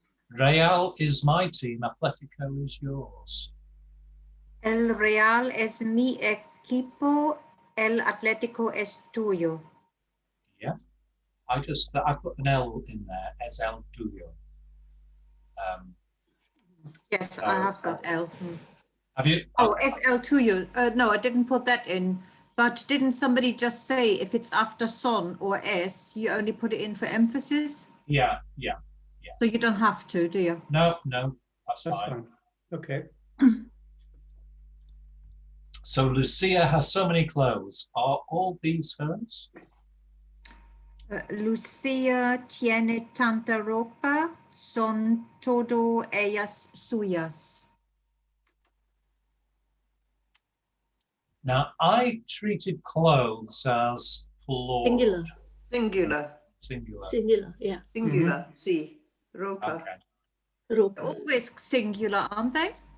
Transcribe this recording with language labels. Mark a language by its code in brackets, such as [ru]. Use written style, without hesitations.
[en] Real is my team, Atletico is yours. [es] El Real es mi equipo, el Atlético es tuyo. [en] Yeah, I put an L in there, [es] es el tuyo. [en] Yes, I have got L. Have you? Oh, [es] es el tuyo. [en] No, I didn't put that in. But didn't somebody just say if it's after son or s, you only put it in for emphasis? Yeah. So you don't have to, do you? No, that's That's fine. fine. Okay. So Lucia has so many clothes. Are all these hers? [es] Lucia tiene tanta ropa, son todo ellas suyas. [en] Now, I treated clothes as plural. Singular. Singular. Yeah. [es] Singular, sí. Ropa. [en] Okay. [es] Ropa. [en] Always singular, aren't they?